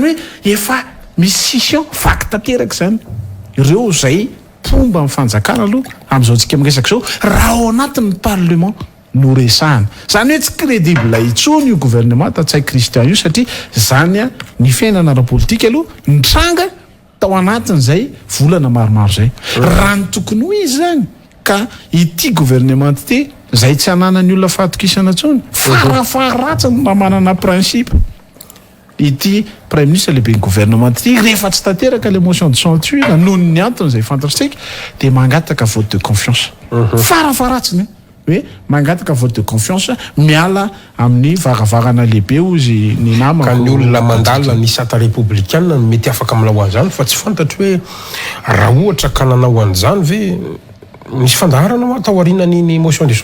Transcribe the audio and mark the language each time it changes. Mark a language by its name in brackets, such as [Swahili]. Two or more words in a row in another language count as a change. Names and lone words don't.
[Malagasy] hoe efa misy scission vaky tanteraka zany ireo zay fomba amin'ny fanjakana aloha amin'izao tsika miresaka zao raha ao anatin'ny parlement no resahana zany hoe tsy crédible itsony io gouvernement tsay Christian io satria zany ny fiainana ara-politika aloha nitranga tao anatin' zay volana maromaro zay raha ny tokony ho izy zany ka ity gouvernement ty zay tsy ananany olona fahatokisana tsony farafaharatsiny mba manana principe ity [French] premier ministre [Malagasy] lehibe ny gouvernement ty rehefa tsy tanteraka [French] le motion de censure [Malagasy] noho ny antony zay fantatritsika de mangataka [French] vote de confiance [Malagasy] farafaharatsiny hoe mangataka [French] vote de confiance [Malagasy] miala amin'ny varavarana lehibe ozy ny nama ka ny olona mandalina ny sata républicaine no mety afaka milao an'izany fa tsy fantatry hoe raha ohatra ka nanao an'izany ve misy fandaharana atao arinany [French] motion de